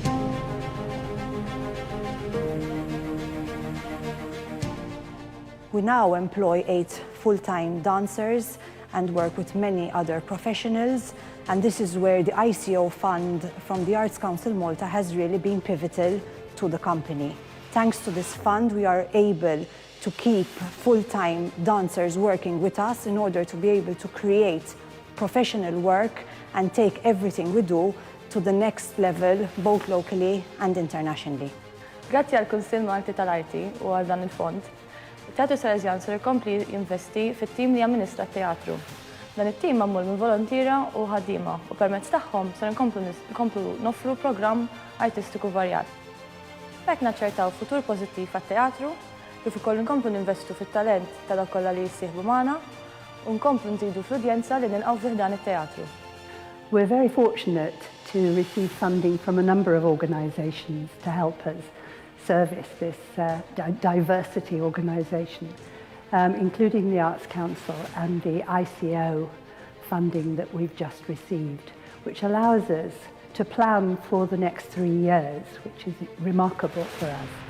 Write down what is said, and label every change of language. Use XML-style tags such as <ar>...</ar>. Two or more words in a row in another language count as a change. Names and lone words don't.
<en>We now employ 8 full-time dancers and work with many other professionals, and this is where the ICO fund from the Arts Council Malta has really been pivotal to the company. Thanks to this fund, we are able to keep full-time dancers working with us in order to be able to create professional work and take everything we do to the next level, both locally and internationally.</en> <mt>Grazzi għal Kunsill Malti tal-Arti u għal dan il-fond, Teatru Salesjan ser ikompli jinvesti fit-tim li jamministra t-teatru. Dan it-tim magħmul minn volontira u ħaddiema u permezz tagħhom ser inkomplu noffru programm artistiku varjat. B'hekk naċċertaw futur pożittiv għat-teatru kif ukoll inkomplu ninvestu fit-talent ta' dawk kollha li jissieħbu magħna u nkomplu nżidu fl-udjenza li nilqgħu fih dan it-teatru.</mt> <en>We're very fortunate to receive funding from a number of organisations to help us service this diversity organisation, including the Arts Council and the ICO funding that we've just received, which allows us to plan for the next 3 years, which is remarkable for us.</en>